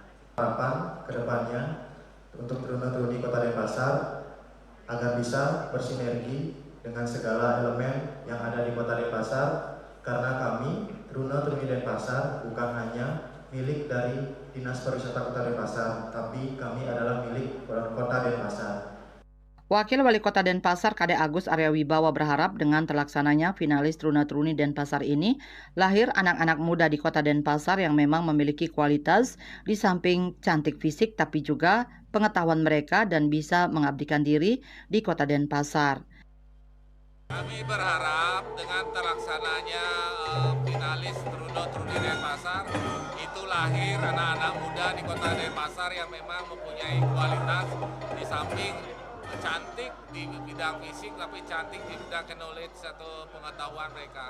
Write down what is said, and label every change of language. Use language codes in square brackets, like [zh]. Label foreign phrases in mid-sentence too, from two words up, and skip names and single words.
[id] Harapan kedepannya untuk Truna-Truni Kota Denpasar agar bisa bersinergi dengan segala elemen yang ada di Kota Denpasar, karena kami Truna-Truni Denpasar bukan hanya milik dari Dinas Pariwisata Kota Denpasar, tapi kami adalah milik Kota Denpasar. Wakil Wali Kota Denpasar Kade Agus Arya Wibawa berharap dengan terlaksananya finalis Truna-Truni Denpasar ini, lahir anak-anak muda di Kota Denpasar yang memang memiliki kualitas di samping cantik fisik tapi juga pengetahuan mereka dan bisa mengabdikan diri di Kota Denpasar. Kami berharap dengan terlaksananya finalis Truna-Truni Denpasar itu lahir anak-anak muda di Kota Denpasar yang memang mempunyai kualitas di samping cantik di bidang fisik tapi cantik di bidang knowledge atau pengetahuan mereka.